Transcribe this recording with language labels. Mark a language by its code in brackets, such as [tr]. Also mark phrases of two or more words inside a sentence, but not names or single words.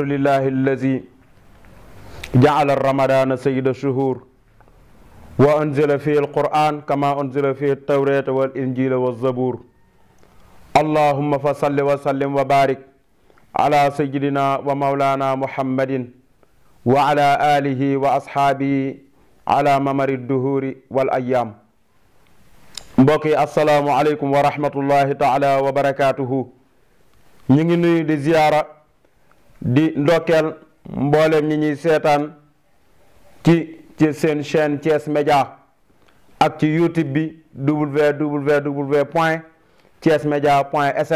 [ar] لله الذي جعل رمضان سيد الشهور وأنزل فيه القرآن كما أنزل فيه التوراة والإنجيل والزبور اللهم فصل وسلم وبارك على سيدنا ومولانا محمد وعلى آله وأصحابه على ممر الدهور والأيام. mbokki السلام عليكم ورحمة الله تعالى وبركاته. [wo] ñu ngi nuyu di ziyaara di ndokkeel mboolem ñi ñuy seetaan ci seen chaîne Thiès Média ak ci YouTube bi www.thiesmedia.sn.